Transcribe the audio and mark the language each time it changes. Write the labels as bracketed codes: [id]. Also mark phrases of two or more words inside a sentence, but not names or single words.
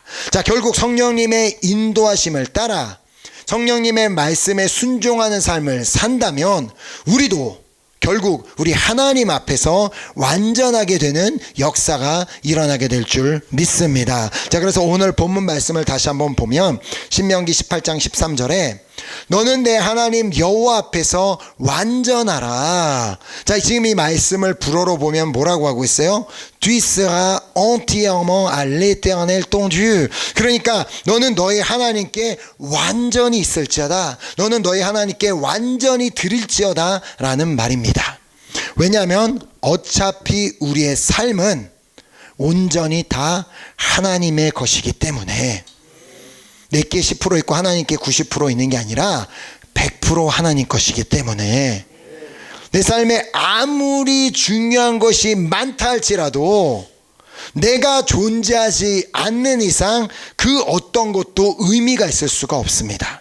[ko] 자, 결국 성령님의 인도하심을 따라 성령님의 말씀에 순종하는 삶을 산다면 우리도 결국 우리 하나님 앞에서 완전하게 되는 역사가 일어나게 될 줄 믿습니다. 자, 그래서 오늘 본문 말씀을 다시 한번 보면 신명기 18장 13절에 너는 내 하나님 여호와 앞에서 완전하라. 자, 지금 이 말씀을 불어로 보면 뭐라고 하고 있어요? [fr] Tu seras entièrement à l'éternel ton Dieu. [ko] 그러니까 너는 너희 하나님께 완전히 있을지어다. 너는 너희 하나님께 완전히 드릴지어다 라는 말입니다. 왜냐하면 어차피 우리의 삶은 온전히 다 하나님의 것이기 때문에 내게 10% 있고 하나님께 90% 있는 게 아니라 100% 하나님 것이기 때문에 내 삶에 아무리 중요한 것이 많다 할지라도 내가 존재하지 않는 이상 그 어떤 것도 의미가 있을 수가 없습니다.